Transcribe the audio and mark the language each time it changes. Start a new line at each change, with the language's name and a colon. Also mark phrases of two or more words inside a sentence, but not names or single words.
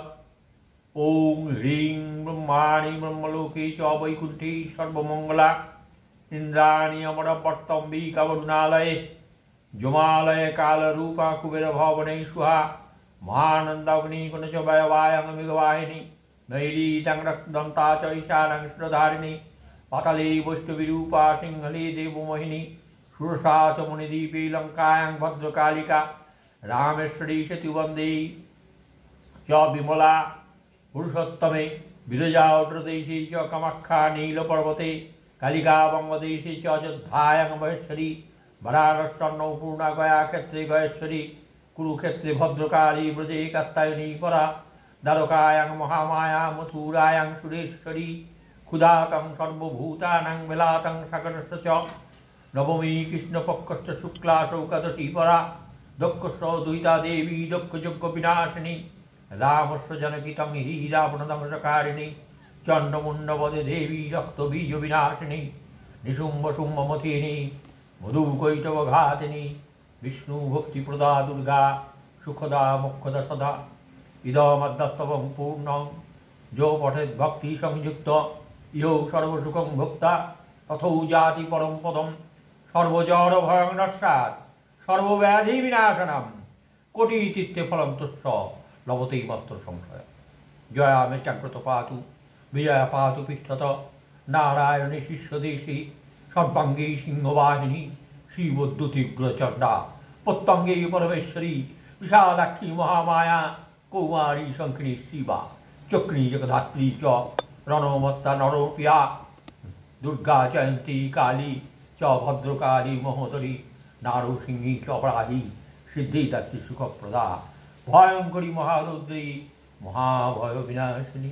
Sanskrit: ওং হ্রিং ব্রহ্মাণি ব্রহ্মলোকে চ বৈকুণ্ঠে সর্বমঙ্গলা ইন্দ্রাণী অমরবর্তম্বিকা বরুণালয়ে জমালয়ে কালরূপা কুবের ভবনে সুহা মহানন্দাগ্নি কুণচ বয়বায়ং মেঘবাহিনী নৈলীতাং রক্তদন্তা চ ঈশানাং সুরধারিণী পাতালে বৈষ্ণবীরূপা সিংহলে দেবমোহিনী সুরসা চ মণিদ্বীপে লঙ্কায়াং ভদ্রকালিকা রামেশ্বরী সেতু বন্দে চ বিমলা পুরুষোত্তমে বিরজা অগ্রদেশে চ কামাখ্যা নীলপর্বতে কালিকা বঙ্গদেশে চ অযোধ্যায়াং মহেশ্বরী বারাণস্যন্নপূর্ণা গয়া ক্ষেত্রে গয়েশ্বরী কুরুক্ষেত্রে ভদ্রকালী ব্রজে কাত্যায়নী পরা দ্বারকায়াং মহামায়া মথুরায়াং সুরেশ্বরী ক্ষুধাতং সর্বভূতানাং বেলাতং সাগরস্য চ নবমী কৃষ্ণপক্ষস্য শুক্লা চৌকাদশী পরা দক্ষস্য দুহিতা দেবী দক্ষযজ্ঞ বিনাশিনী রামস্য জনকিতং হি রাবণদংশকারিণী চণ্ডমুণ্ডবদে দেবী রক্তবীজ বিনাশিনী নিশুম্ভ শুম্ভমথিনী মধুকৈটবঘাতিনী বিষ্ণু ভক্তিপ্রদা দুর্গা সুখদা মোক্ষদা সদা ইদমদ্যস্তবং পূর্ণং যো পঠেৎ ভক্তি সংযুক্ত ইহৌ সর্বসুখং ভোক্তা তথৌ জাতি পরম পদম সর্বজড় ভয়ং নস্যাৎ সর্বব্যাধি বিনাশনম কোটি তীর্থে ফলং তস্য লভতেই মাত্র সংশয়। জয়া মে চাগ্রত পাতু বিজয়া পাতু পৃষ্ঠত নারায়ণী শিষ্যদেশী সর্বাঙ্গী সিংহবাহিনী শিবদ্যুতিগ্রচণ্ডা প্রত্যঙ্গে পরমেশ্বরী বিশালাক্ষী মহামায়া কৌমারী শঙ্খিনী শিবা চক্রী জগধাত্রী চ রণমত্তা নরপিয়া দুর্গা জয়ন্তী কালী চ ভদ্রকালী মহোদরী নারসিংহী চ অপরাধী সিদ্ধিদাত্রী সুখপ্রদা ভয়ঙ্করী মহারুদ্রী মহাভয় বিনাশিনী।